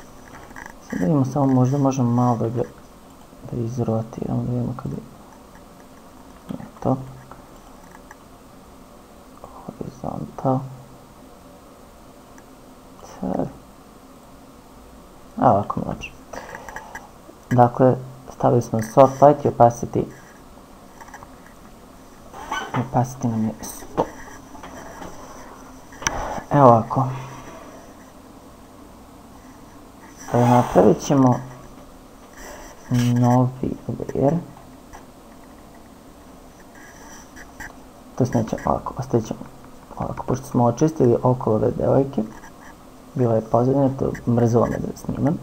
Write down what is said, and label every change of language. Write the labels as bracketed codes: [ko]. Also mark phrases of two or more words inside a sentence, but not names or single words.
[hr] Sad vidimo samo, možda možemo malo da izrotiramo, da vidimo kada je, to, horizontal, a ovako mi lakše. Dakle, stavili smo [en] soft light [hr] i opacity nam je 100. Evo ovako. Napravit ćemo novi layer. To se neće ovako, ostavit ćemo ovako, pošto smo očistili okolo ove devojke, bila je pozadina, to mrzilo me da snimam.